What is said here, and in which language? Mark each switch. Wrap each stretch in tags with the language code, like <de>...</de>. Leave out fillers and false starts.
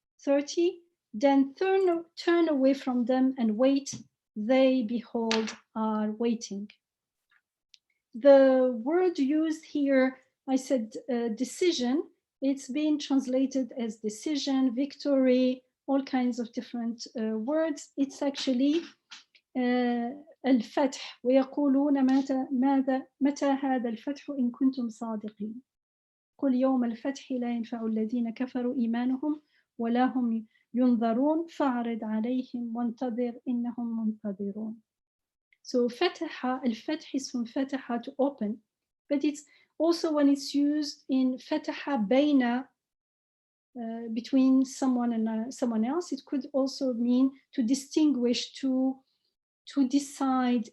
<en>30, then turn away from them and wait. They, behold, are waiting. The word used here, I said decision, it's been translated as decision, victory, all kinds of different words. It's actually</en> <ar>الفتح ويقولون متى هذا الفتح إن كنتم صادقين قل يوم الفتح لا ينفع الذين كفروا إيمانهم ولا هم ينظرون فاعرض عليهم وانتظر إنهم منتظرون.</ar> <en>So فتح, الفتح is from فتح, to open, but it's also when it's used in فتح بين, between someone and someone else, it could also mean to distinguish, to decide.</en>